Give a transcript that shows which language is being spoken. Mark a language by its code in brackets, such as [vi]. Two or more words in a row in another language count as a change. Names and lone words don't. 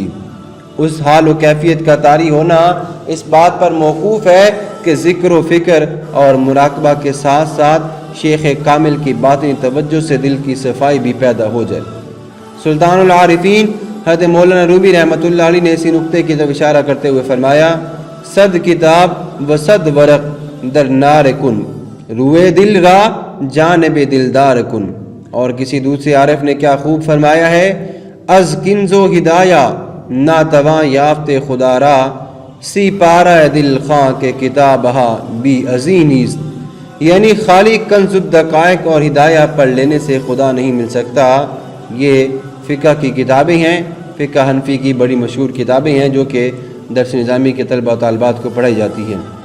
[ur] اس حال و کیفیت کا طاری ہونا اس بات پر موقوف ہے کہ ذکر و فکر اور مراقبہ کے ساتھ ساتھ شیخ کامل کی باطنی توجہ سے دل کی صفائی بھی پیدا ہو جائے۔ سلطان العارفین حضرت مولانا رومی رحمۃ اللہ علیہ نے اسی نقطے کی طرف اشارہ کرتے ہوئے فرمایا، [fa] صد کتاب و صد ورق در نار کن، روئے دل را جانب دلدار کن۔ [ur] اور کسی دوسرے عارف نے کیا خوب فرمایا ہے، [fa] از کنز و ہدایہ ناتواں یافت خدا را، سی پارہ دل خاں کے کتابہا بی ازینیز۔ [ur] یعنی خالی کنز الدقائق اور ہدایہ پڑھ لینے سے خدا نہیں مل سکتا۔ یہ فقہ کی کتابیں ہیں، فقہ حنفی کی بڑی مشہور کتابیں ہیں جو کہ درس نظامی کے طلبہ و طالبات کو پڑھائی جاتی ہیں۔